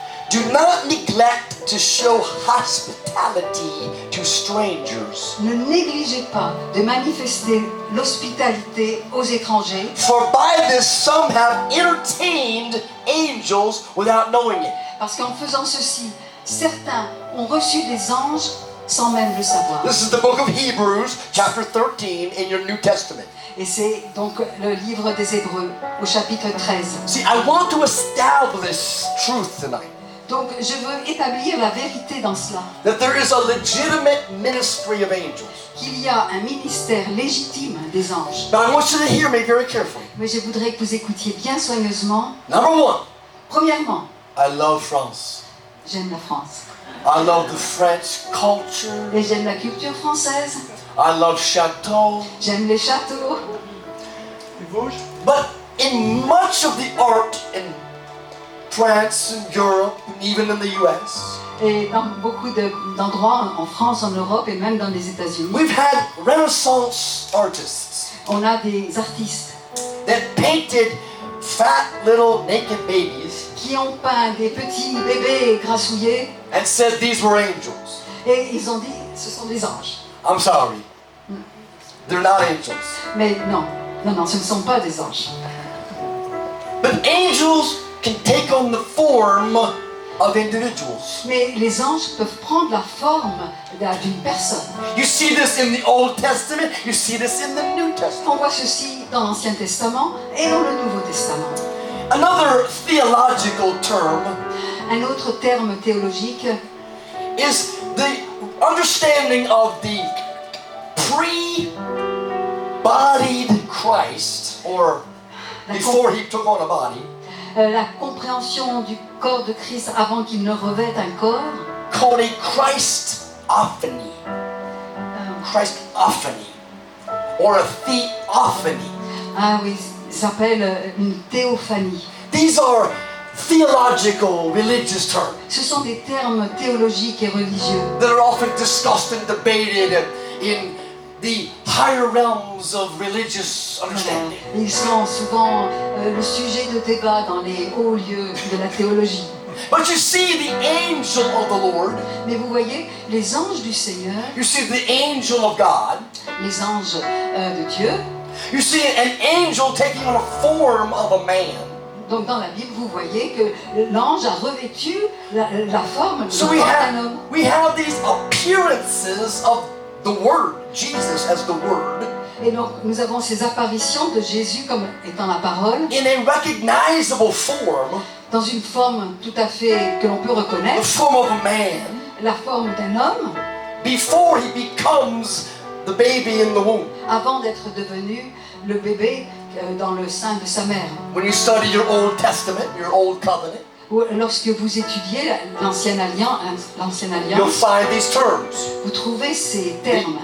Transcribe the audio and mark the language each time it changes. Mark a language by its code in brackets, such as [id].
[en] Do not neglect to show hospitality to strangers. [fr] Ne négligez pas de manifester l'hospitalité aux étrangers, [en] For by this some have entertained angels without knowing it. [fr] parce qu'en faisant ceci, certains ont reçu des anges sans même le savoir. [en] This is the book of Hebrews, chapter 13 in your New Testament. [fr] Et c'est donc le livre des Hébreux, au chapitre 13. [en] See, I want to establish truth tonight. [fr] Donc je veux établir la vérité dans cela, [en] that there is a legitimate ministry of angels. [fr] qu'il y a un ministère légitime des anges. [en] Now I want you to hear me very carefully. [fr] Mais je voudrais que vous écoutiez bien soigneusement. [en] Number one, [fr] Premièrement, [en] I love France. [fr] j'aime la France. [en] I love the French culture. [fr] Et j'aime la culture française. [en] I love Chateau. [fr] J'aime les châteaux. [en] But in much of the art in France and Europe, and even in the US, [fr] Et dans beaucoup d'endroits, en France, en Europe et même dans les États-Unis, [en] we've had Renaissance artists [fr] on a des artistes [en] that painted fat little naked babies [fr] qui ont peint des petits bébés grassouillés [en] and said these were angels. [fr] et ils ont dit ce sont des anges. [en] I'm sorry. They're not angels. [fr] Mais non, ce ne sont pas des anges. [en] But angels can take on the form of individuals. [fr] Mais les anges peuvent prendre la forme d'une personne. [en] You see this in the Old Testament, you see this in the New Testament. [fr] On voit ceci dans l'Ancien Testament et dans le Nouveau Testament. [en] Another theological term [fr] Un autre terme théologique [en] is the understanding of the pre-bodied Christ, or before he took on a body, [fr] la compréhension du corps de Christ avant qu'il ne revête un corps, [en] called a Christophany. Christophany, or a theophany. [fr] ah oui, ça s'appelle une théophanie. [en] These are theological, religious terms [fr] Ce sont des termes théologiques et religieux [en] that are often discussed and debated in the higher realms of religious understanding. [fr] Ils sont souvent le sujet de débat dans les hauts lieux de la théologie. [en] But you see the angel of the Lord, [fr] Mais vous voyez, les anges du Seigneur, [en] you see the angel of God, [fr] les anges de Dieu, [en] you see an angel taking on a form of a man. [fr] donc dans la Bible, vous voyez que l'ange a revêtu la forme [en] So [fr] d'un homme. [en] we have these appearances of the Word, Jesus as the Word, [fr] Et donc nous avons ces apparitions de Jésus comme étant la parole, [en] in a recognizable form, [fr] dans une forme tout à fait que l'on peut [en] the [fr] reconnaître, [en] form of a man, [fr] la forme d'un homme, [en] before he becomes the baby in the womb. [fr] avant d'être devenu le bébé dans le sein de sa mère. [en] When you study your Old Testament, your Old Covenant, [fr] Ou lorsque vous étudiez l'Ancienne Alliance, [en] you'll find these terms. [fr] vous trouvez ces termes.